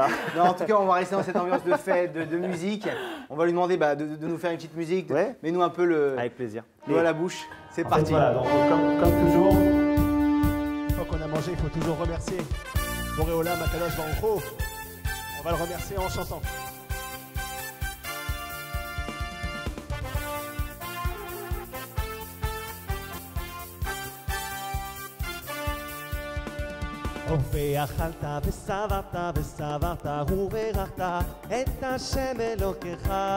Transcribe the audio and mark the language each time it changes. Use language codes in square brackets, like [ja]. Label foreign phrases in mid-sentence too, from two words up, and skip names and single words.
[fr] Non, en tout cas, on va rester dans cette ambiance de fête, de musique. On va lui demander de nous faire une petite musique. Ouais. Mais nous un peu avec plaisir. L'eau à la bouche. C'est parti. Voilà, donc comme toujours. Une fois qu'on a mangé, il faut toujours remercier. [he] בורא עולם, הקדוש ברוך הוא. [fr] On va le remercier en chantant. [he] ואכלת ושבעת ושבעת וברכת את השם אלוקיך.